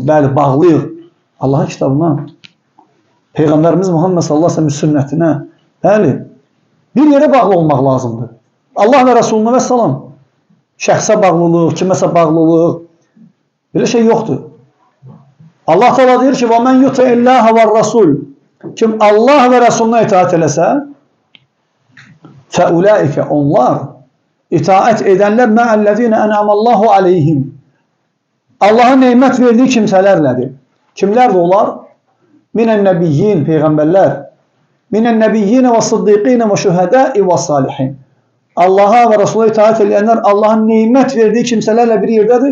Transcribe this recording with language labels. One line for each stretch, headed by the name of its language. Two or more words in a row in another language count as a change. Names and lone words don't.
Azerbaijani: Bəli, bağlıyıq Allah'ın kitabına. Peyğəmbərimiz Muhammed
Arabic: صلى الله عليه وسلم
Azerbaijani: sünnətinə. Bəli, bir yerə bağlı olmaq lazımdır. Allah və Resuluna və salam. Şəxsə bağlılıq, kiməsə bağlılıq. Belə şey yoxdur. Allah təala deyir ki,
Arabic: وَمَنْ يُطِعِ اللّٰهَ وَالرَّسُولِ.
Azerbaijani: Kim Allah və Resuluna itaat eləsə, فَاُولَٰئِكَ onlar itaat edənlər
Arabic: مَعَلَّذ۪ينَ أَنْعَمَ اللّٰهُ عَلَيْهِمْ.
Azerbaijani: Allah'ın neymət verdiyi kimsələrlədir. Kimlərdir onlar?
Arabic: من النبيين, peyğəmbərlər. من النبيين والصديقين والشهداء والصالحين.
Azerbaijani: Allah'a və Resul'a itaat edənlər Allah'ın neymət verdiyi kimsələrlə bir yerdədir.